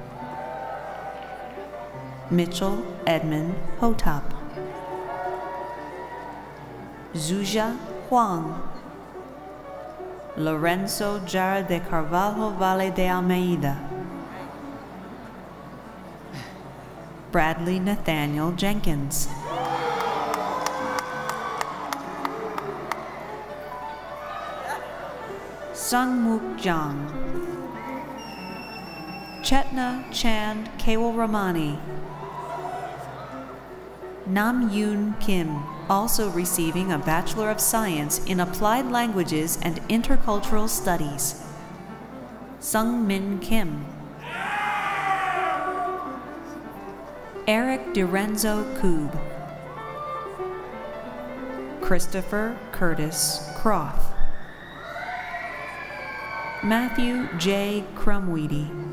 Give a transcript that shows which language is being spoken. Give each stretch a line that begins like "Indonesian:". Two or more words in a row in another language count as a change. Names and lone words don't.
English: Mitchell Edmund Hotop. Zuja Huang. Lorenzo Jara de Carvalho Valle de Almeida. Bradley Nathaniel Jenkins. Sungmook Jang. Chetna Chand Kewalramani. Nam Yoon Kim, also receiving a Bachelor of Science in Applied Languages and Intercultural Studies. Sung Min Kim. Eric DiRenzo Koob. Christopher Curtis Croft. Matthew J. Crumweedy.